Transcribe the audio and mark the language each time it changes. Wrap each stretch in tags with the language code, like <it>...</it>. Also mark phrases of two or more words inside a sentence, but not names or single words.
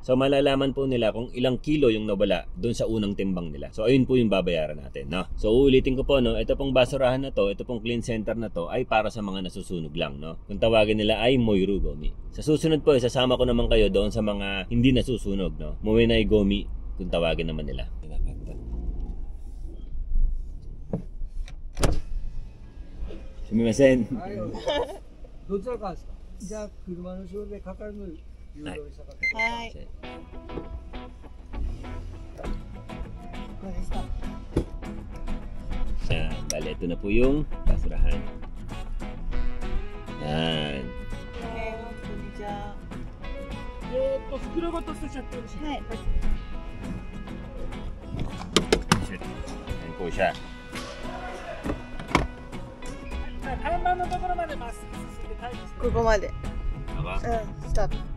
<tl>So malalaman po nila kung ilang kilo yung nawala doon sa unang timbang nila. So ayun po yung babayaran natin, no? So uulitin ko po, no, ito pong basurahan na to, ito pong Clean Center na to ay para sa mga nasusunog lang, no? Kung tawagin nila ay</tl> <ja>燃えるゴミ.</ja> <tl>Sa susunod po, sasama ko naman kayo doon sa mga hindi nasusunog, no?</tl> <ja>燃えないゴミ</ja> <tl>kung tawagin naman nila.</tl> <ja>Sumimasen. Ayo. どちらかですか。じゃあ車の後ろでかかるのに誘導したかった。はい。これでした。</ja> <tl>Bali, ito na po yung basurahan. Yan.</tl> <ja>こんにちは。袋ごと捨てちゃってるし。はい。</ja> <tl>Yan po siya.</tl> <ja>看板のところまでまっすぐ進んで退治して。ここまで。</ja> <tl>Aba?</tl> <ja>スタート。</ja>